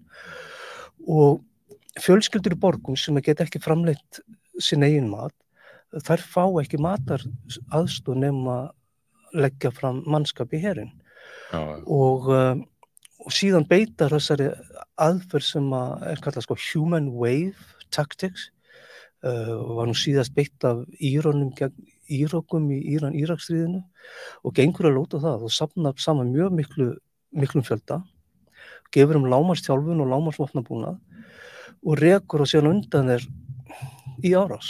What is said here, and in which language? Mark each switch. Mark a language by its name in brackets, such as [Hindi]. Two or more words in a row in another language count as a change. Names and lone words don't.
[Icelandic] Og fjölskyldur í borgum sem geta ekki framleitt sinn eigin mat, þær fá ekki mataraðstoð nema leggja fram mannskap í herinn. Og síðan beitar þessari aðferð sem er kallað [English] human wave tactics, [Icelandic] var nú síðast beitt af Íranum gegn Írakum í Íraksstríðinu og gengur að lóta það og safnar saman mjög miklum fjölda, gefur lágmarksþjálfun og lágmarksvopnabúnað og rekur og síðan undan þeir í árás.